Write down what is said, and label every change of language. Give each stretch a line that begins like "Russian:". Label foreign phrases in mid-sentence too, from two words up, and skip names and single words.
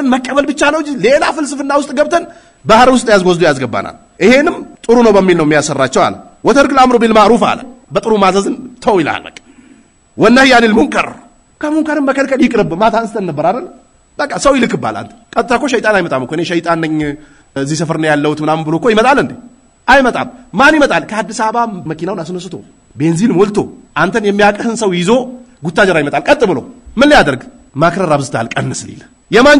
Amharic: መቀበል ብቻ ነው እንጂ ሌላ ፍልስፍና ውስጥ ገብተን ባህር ውስጥ ያዝጎዝዶ ያስገባናል ይሄንም ጥሩ ነው በሚል ነው የሚያሰራቸው አለ
Arabic: وترك الأمر بالمعروف
Amharic: አለ በጥሩ ማዘዝን ተው ይላል በቃ
Arabic: والنهي عن المنكر
Amharic: ከሙንከርም መከልከል ይቅርብ ማታ አንስተን ነበር አይደል በቃ ሰው ይልክባል አንተ ቀጥታ እኮ ሸይጣን አይመጣም እኮ እኔ ሸይጣን ነኝ እዚህ ሰፈር ነው ያለሁት ምናምን ብሎ እኮ ይመጣል እንዴ አይመጣም ማን ይመጣል ከአዲስ አበባ መኪናውን አስነስቶ ቤንዚን ሞልቶ አንተን የሚያቀህን ሰው ይዞ ጉታጀራ ይመጣል ቀጥ ብሎ ምን ሊያደርግ ማክረር አብዝታል ቀንስ ሊል የማን